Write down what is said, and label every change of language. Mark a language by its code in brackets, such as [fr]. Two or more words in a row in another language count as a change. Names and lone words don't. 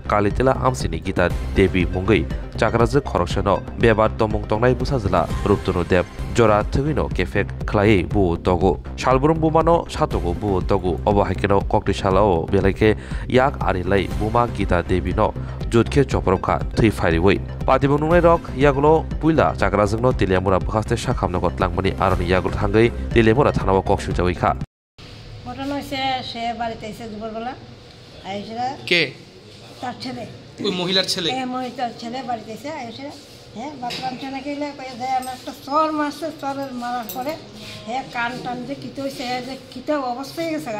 [trp] kalijila hamsini gita devi mungai chakrajuk khoroksano bebar tomong tongnai busazala ruptunu deb jora thugino kefek khlai bu togo salburum bumano satogo bu togo haikeno koktisalao belake yak arilai buma gita devi no jodke choprokha thui fairiwai patibong nungnai rok yagulo puila chakrajukno tilemura bhaste sakhamno gotlangmani aroni yagul thangai tilemura thanao koksujawi kha [bn] ঘটনা হইছে সে বাড়িতে এসে দুপুরবেলা আইসা কে তার ছেলে ওই মহিলার ছেলে মহিলার ছেলে বাড়িতে এসে আইসা বাথরুম ছেলে গেলে আমার একটা চর মারছে চরের মারার পরে কান টান যে কিতে হয়েছে যে কিতে অবস্থা হয়ে গেছে